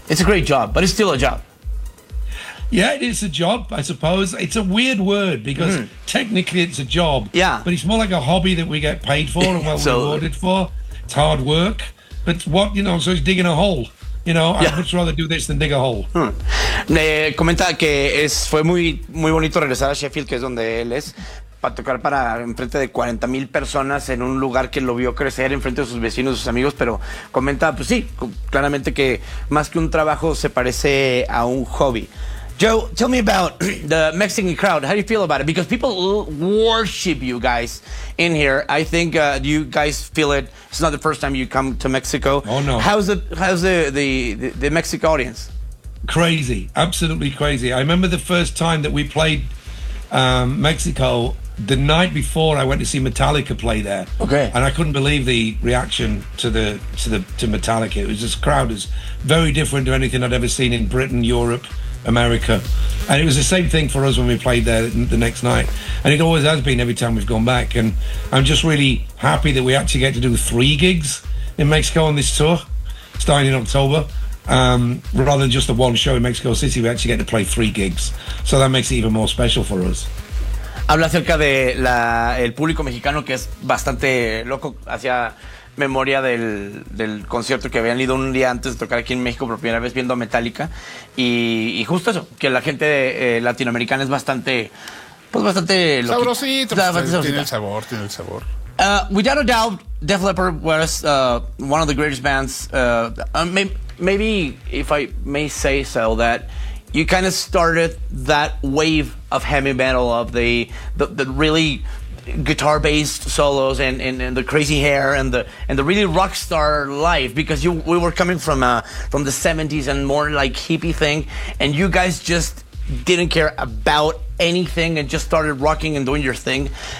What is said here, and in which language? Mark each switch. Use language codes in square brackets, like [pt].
[en] It's a great job, but it's still a job. Yeah, it is a job, I suppose. It's a weird word, because technically it's a job. Yeah. But it's more like a hobby that we get paid for and well rewarded for. It's hard work. But what, you know, so it's digging a hole. You know, I'd much rather do this than dig a hole. [es] Me comenta que fue muy, muy bonito regresar a Sheffield, que es donde él es, para tocar para enfrente de 40,000 personas en un lugar que lo vio crecer enfrente de sus vecinos, sus amigos, pero comenta, pues sí, claramente que más que un trabajo se parece a un hobby. [en] Joe, tell me about the Mexican crowd. How do you feel about it? Because people worship you guys in here. I think you guys feel it. It's not the first time you come to Mexico. Oh, no. How's the Mexican audience? Crazy. Absolutely crazy. I remember the first time that we played Mexico, the night before I went to see Metallica play there. Okay. And I couldn't believe the reaction to Metallica. It was this crowd is very different to anything I'd ever seen in Britain, Europe, America. And it was the same thing for us when we played there the next night. And it always has been every time we've gone back. And I'm just really happy that we actually get to do three gigs in Mexico on this tour, starting in October. Rather than just the one show in Mexico City, we actually get to play three gigs. So that makes it even more special for us. [es] Habla acerca de la, el público mexicano, que es bastante loco. Hacía memoria del concierto que habían ido un día antes de tocar aquí en México por primera vez viendo a Metallica. Y justo eso, que la gente latinoamericana es bastante, pues bastante sabrosito. Tiene el sabor. [en] Without a doubt, Def Leppard was one of the greatest bands. Maybe if I may say so, that you kind of started that wave of heavy metal, of the really guitar-based solos and the crazy hair and the really rock star life, because we were coming from the 70s and more like hippie thing, and you guys just didn't care about anything and just started rocking and doing your thing.